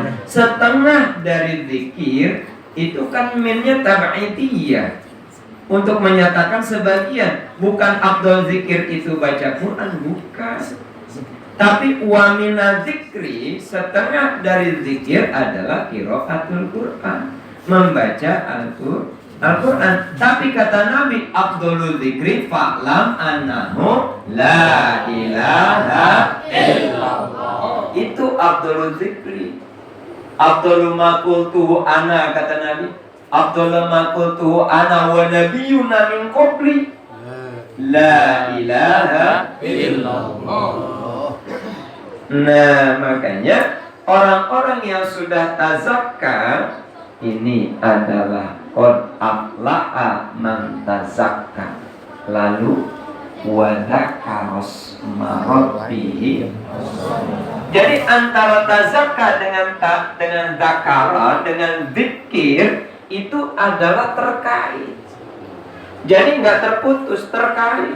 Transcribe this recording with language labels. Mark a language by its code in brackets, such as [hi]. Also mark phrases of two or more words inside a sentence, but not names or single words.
[id] Setengah dari zikir itu kan minnya tab'idiyah, untuk menyatakan sebagian. Bukan afdal zikir itu baca Quran, bukan. Tapi [ar] ومن الذكر, [id] setengah dari zikir adalah [ar] قراءة القرآن, [id] membaca Al-Quran. Tapi kata Nabi, [ar] أفضل الذكر فاعلم أنه لا إله إلا الله. Itu أفضل الذكر. أفضل ما قلته أنا, [id] kata Nabi, [ar] أفضل ما قلته أنا والنبيون من قبلي لا إله إلا الله. [id] Nah, makanya orang-orang yang sudah tazakka ini adalah [ar] قد أفلح من تزكى, lalu وذكر اسم ربه. [id] Jadi antara tazakka dengan dzakara, dengan zikir itu adalah terkait. Jadi nggak terputus, terkait.